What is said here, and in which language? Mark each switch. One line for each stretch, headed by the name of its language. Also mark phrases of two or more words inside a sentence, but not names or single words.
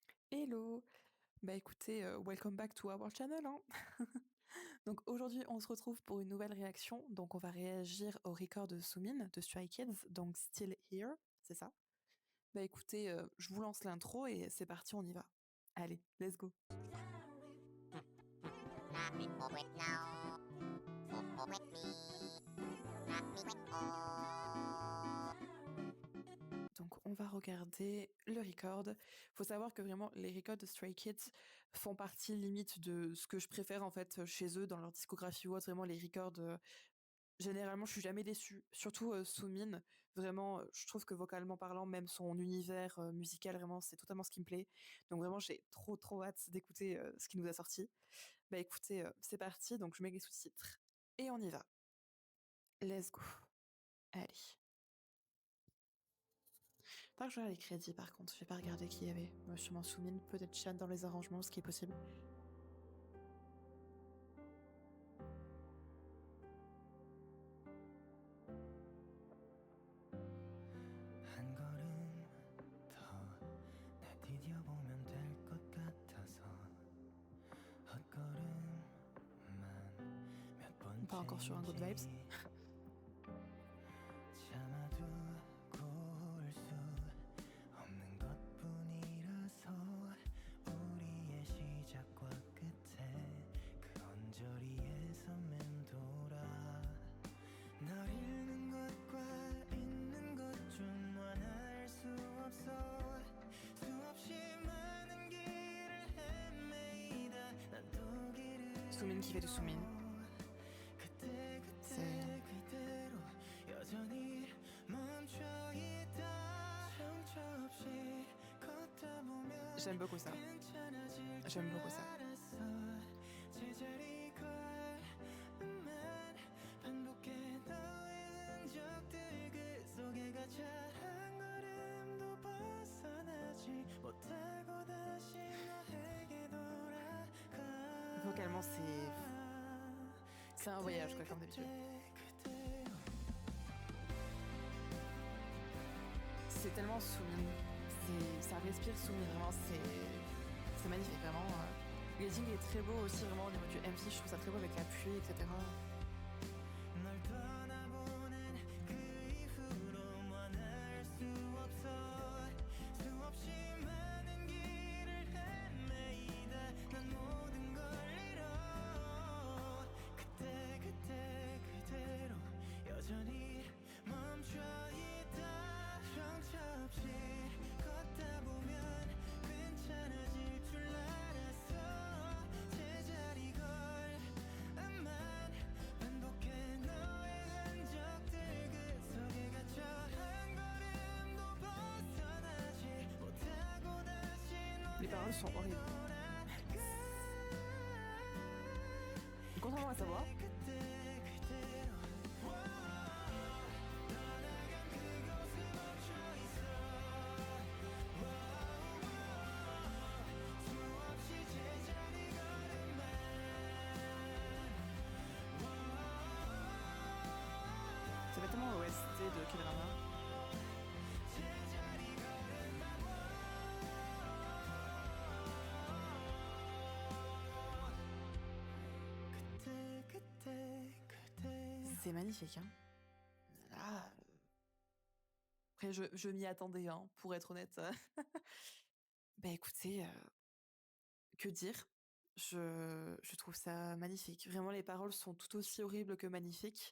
French: Hello! Bah, écoutez,
English: welcome back to our channel,
French: hein. Donc aujourd'hui, on se retrouve pour une nouvelle réaction. Donc on va réagir au record de Sumin de Stray Kids, donc Still Here, c'est ça? Bah, écoutez, je vous lance l'intro et c'est parti, on y va. Allez,
English: let's go. Not me for it now. For with me. Not me with all.
French: Donc on va regarder le record. Faut savoir que vraiment les records de Stray Kids font partie limite de ce que je préfère en fait, chez eux dans leur discographie ou autre. Vraiment les records, généralement, je suis jamais déçue, surtout, Soommin. Vraiment, je trouve que vocalement parlant, même son univers, musical, vraiment, c'est totalement ce qui me plaît. Donc vraiment, j'ai trop, trop hâte d'écouter, ce qu'il nous a sorti. Bah, écoutez, c'est parti, donc je mets les sous-titres et on y va.
English: Let's go.
French: Allez. Faudra que je regarde les crédits par contre, j'ai pas regardé qui y avait. Sûrement Soommin, peut-être Chan dans les arrangements, ce qui est possible.
Korean: 한 걸음 더 날 디뎌보면 될 것 같아서 헛걸음만 몇
French: Pas encore sur un
English: good vibes.
Korean: 번째인지 참아두고 올 수 없는 것뿐이라서 우리의 시작과 끝에 그 언저리에서 맴돌아 널 잃는 것과 있는 것 좀 완화할 수 없어 수없이 많은 길을 헤매이다 난 또 길을
French: Soommin qui fait du Soommin.
Korean: 그때
French: C'est
Korean: 그대로 여전히 멈춰있다 정처 없이 걷다 보면
French: j'aime beaucoup ça.
Korean: 괜찮아질 줄
French: J'aime beaucoup ça.
Korean: 알았어 제자리 걸음만 반복해 너의 흔적들 그 속에 갇혀 한 걸음도 벗어나지 못하고 다시 너에게 돌아가
French: Vocalement, c'est un voyage quoi, comme d'habitude. C'est tellement Soommin, ça respire Soommin, vraiment, c'est magnifique, vraiment. Le leading est très beau aussi, vraiment, au niveau du MC, je trouve ça très beau avec la pluie, etc.
Korean: 널 떠나보낸 그 이후로 만날 수 없어 수없이 많은 길을 헤매이다 난 모든 걸 잃어 그때 그대로 여전히 멈춰있다 정처 없이 걷다 보면 괜찮아질 줄 알았어 제자리 걸음만 반복해 너의 흔적들 그 속에 갇혀 한 걸음도 벗어나지 못하고 다시
French: Les paroles sont
Korean: 너에게
French: horribles.
Korean: 돌아가
French: Contrairement à sa voix,
Korean: 그때 그대로 떠나간 그곳에 멈춰 있어 수없이 제자리 걸음만
French: ça fait tellement OST de K-drama.
Korean: 제자리 걸음만 그때
French: C'est magnifique, hein. Là, après je m'y attendais, hein, pour être honnête. Bah, écoutez, que dire? Je trouve ça magnifique. Vraiment, les paroles sont tout aussi horribles que magnifiques.